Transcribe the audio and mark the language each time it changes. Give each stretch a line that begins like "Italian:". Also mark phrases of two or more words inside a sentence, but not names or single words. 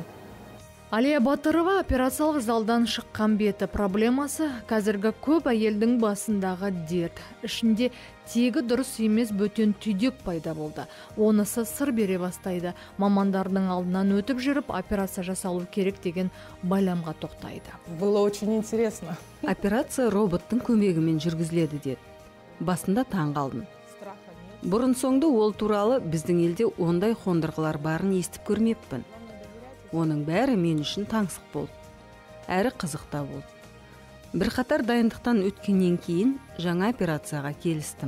Kazakh: Алия Батырова операциялық залдан шыққан беті проблемасы қазіргі көп әйелдің басындағы дерт. Ішінде тегі дұрыс емес бөтен түйдек пайда болды. Онысы сыр бере бастайды. Мамандардың алдынан өтіп жүріп, операция жасалу керек деген байламға тоқтайды.
Russian: Было очень интересно.
Kazakh: Операция роботтың көмегімен жүргізіледі деді. Басында таң қалдым. Бұрын соңды ол туралы біздің елде ондай қондырғылар барын естіп көрмеппін. Оның бәрі мен үшін таңсық болды. Әрі қызықта болды. Бір қатар дайындықтан өткеннен кейін жаңа операцияға келістім.